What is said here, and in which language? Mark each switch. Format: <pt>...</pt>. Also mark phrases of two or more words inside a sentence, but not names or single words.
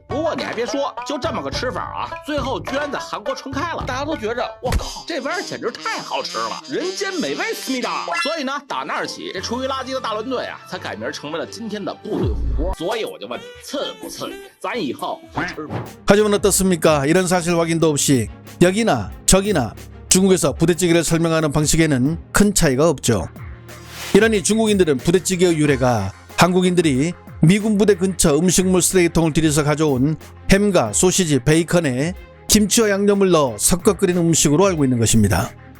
<zh>不过你还别说，就这么个吃法啊，最后居然在韩国传开了，大家都觉着我靠，这玩意儿简直太好吃了，人间美味思密达。所以呢，打那儿起，这厨余垃圾的大乱炖啊，才改名成为了今天的部队火锅。所以我就问你，刺不刺激？咱以后还吃吗？</zh> <ko>하지만 어떻습니까? 이런 사실 확인도 없이 여기나 저기나 중국에서 부대찌개를 설명하는 방식에는 큰 차이가 없죠. 이러니 중국인들은 부대찌개의 유래가 한국인들이 미군 부대 근처 음식물 쓰레기통을 들여서 가져온 햄과 소시지, 베이컨에 김치와 양념을 넣어 섞어 끓인 음식으로 알고 있는 것입니다.</ko>